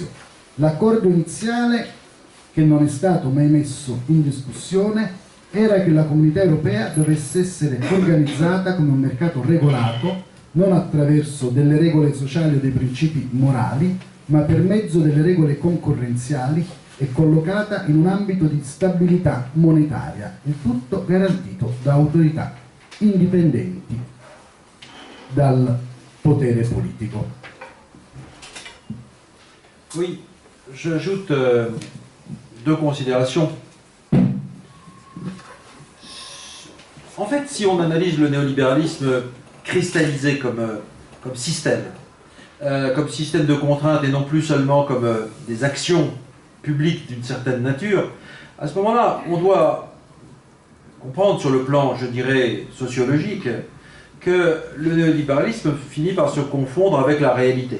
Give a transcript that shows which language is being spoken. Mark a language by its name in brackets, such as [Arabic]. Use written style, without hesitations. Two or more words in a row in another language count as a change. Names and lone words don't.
[Italian] L'accordo iniziale, che non è stato mai messo in discussione, era che la comunità europea dovesse essere organizzata come un mercato regolato, non attraverso delle regole sociali o dei principi morali, ma per mezzo delle regole concorrenziali, e collocata in un ambito di stabilità monetaria, il tutto garantito da autorità indipendenti dal potere politico. [French] Oui, j'ajoute deux considérations. En fait, si on analyse le néolibéralisme cristallisé comme système de contrainte et non plus seulement comme des actions publiques d'une certaine nature, à ce moment-là, on doit comprendre sur le plan, je dirais, sociologique, que le néolibéralisme finit par se confondre avec la réalité.